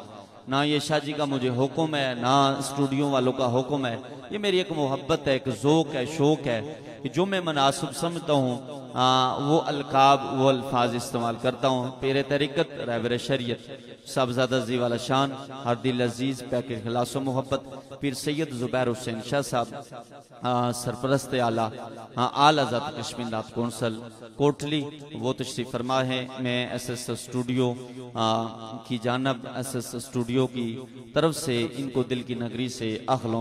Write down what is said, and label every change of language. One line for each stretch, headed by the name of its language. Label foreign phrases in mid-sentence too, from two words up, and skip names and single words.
Urdu: نہ یہ شاہ جی کا مجھے حکم ہے، نہ اسٹوڈیو والوں کا حکم ہے. یہ میری ایک محبت ہے، ایک ذوق ہے، شوق ہے کہ جو میں مناسب سمجھتا ہوں وہ القاب وہ الفاظ استعمال کرتا ہوں۔ پیر طریقت رہبر شریعت صاحبزادہ زیوالہ شان ہر دل عزیز پیکر خلاص و محبت پیر سید زبیر حسین شاہ صاحب سرپرست اعلیٰ آل آزاد کشمیر نعت کونسل کوٹلی وہ تشریف فرما ہے۔ میں ایس ایس اسٹوڈیو کی جانب ایس ایس اسٹوڈیو کی طرف سے ان کو دل کی نگری سے اخلوں